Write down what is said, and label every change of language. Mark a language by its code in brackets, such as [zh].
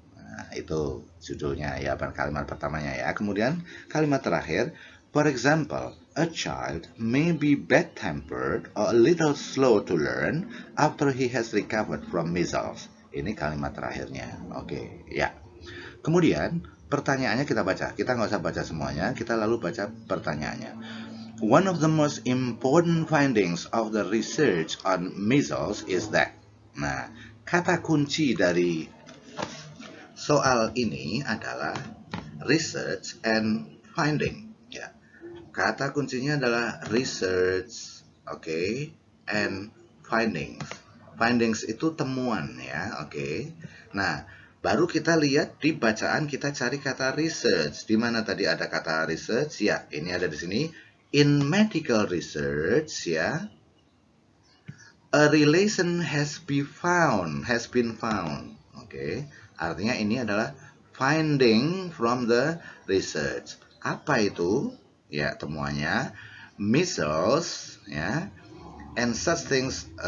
[id] Nah, itu judulnya ya, kalimat pertamanya ya. Kemudian kalimat terakhir, [en] for example, a child may be bad-tempered or a little slow to learn after he has recovered from measles. [id] Ini kalimat terakhirnya. Oke, ya. Kemudian pertanyaannya kita baca. Kita nggak usah baca semuanya, kita lalu baca pertanyaannya. [en] One of the most important findings of the research on measles is that. [id] Nah, kata kunci dari soal ini adalah research and finding. Ya. Kata kuncinya adalah research, oke, and findings. Findings itu temuan ya, oke. Nah, baru kita lihat di bacaan kita cari kata research. Di mana tadi ada kata research? Ya, ini ada di sini. [en] In medical research, ya, a relation has been found. Oke. [id] Artinya ini adalah [en] finding from the research. [id] Apa itu? Ya, temuannya measles, ya, [en] and such things.